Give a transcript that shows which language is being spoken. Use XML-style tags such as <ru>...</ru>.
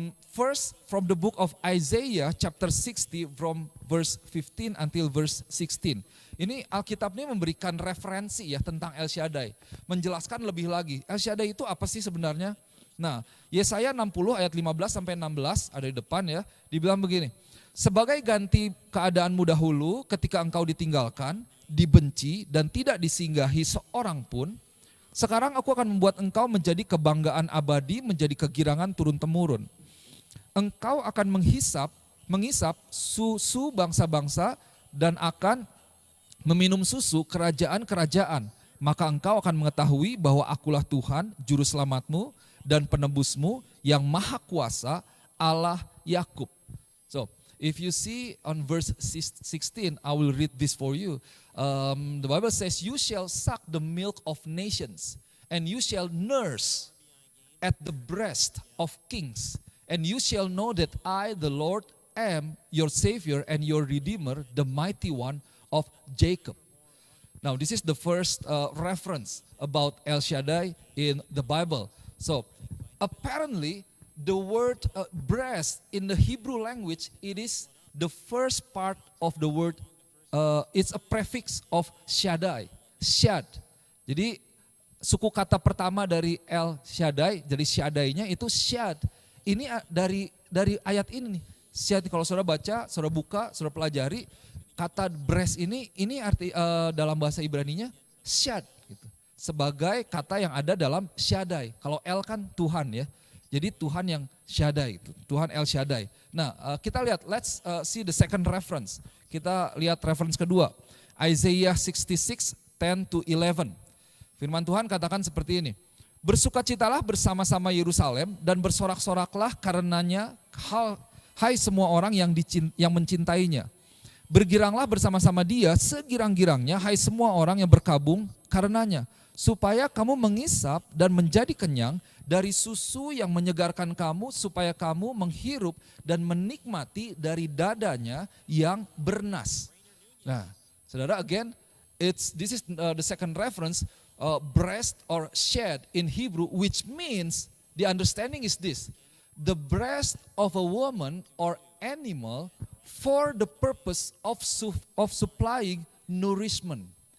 <en>First from the book of Isaiah chapter 60 from verse 15 until verse 16.</en> <id>Ini Alkitab ini memberikan referensi ya tentang El Shaddai. Menjelaskan lebih lagi, El Shaddai itu apa sih sebenarnya? Nah Yesaya 60 ayat 15 sampai 16 ada di depan ya, dibilang begini. Sebagai ganti keadaanmu dahulu ketika engkau ditinggalkan, dibenci dan tidak disinggahi seorang pun, sekarang aku akan membuat engkau menjadi kebanggaan abadi, menjadi kegirangan turun-temurun. Engkau akan mengisap susu bangsa-bangsa dan akan meminum susu kerajaan-kerajaan. Maka engkau akan mengetahui bahwa akulah Tuhan, juru selamatmu dan penebusmu yang maha kuasa, Allah Yakub.</id> <en>So, if you see on verse 16, I will read this for you. The Bible says, you shall suck the milk of nations, and you shall nurse at the breast of kings. And you shall know that I, the Lord, am your Savior and your Redeemer, the mighty one of Jacob. Now, this is the first reference about El Shaddai in the Bible. So, apparently, the word breast in the Hebrew language, it is the first part of the word, it's a prefix of Shaddai. Shad.</en> <id>Jadi suku kata pertama dari El Shaddai, jadi Shaddai-nya itu Shad. Ini dari ayat ini nih. Shad, kalau saudara baca, saudara buka, saudara pelajari, kata breast ini arti dalam bahasa Ibraninya Shad gitu. Sebagai kata yang ada dalam Shaddai. Kalau El kan Tuhan ya. Jadi Tuhan yang Shaddai itu, Tuhan El Shaddai. Nah, kita lihat,</id> <en>let's see the second reference.</en> <id>Kita lihat reference kedua. Isaiah 66, 10-11. Firman Tuhan katakan seperti ini. Bersukacitalah bersama-sama Yerusalem dan bersorak-soraklah karenanya, hai semua orang yang mencintainya. Bergiranglah bersama-sama dia segirang-girangnya, hai semua orang yang berkabung karenanya. Supaya kamu mengisap dan menjadi kenyang dari susu yang menyegarkan kamu, supaya kamu menghirup dan menikmati dari dadanya yang bernas. Nah, saudara,</id> <en>again, this is the second reference, breast or shed in Hebrew, which means the understanding is this: the breast of a woman or animal for the purpose of supplying nourishment.</en>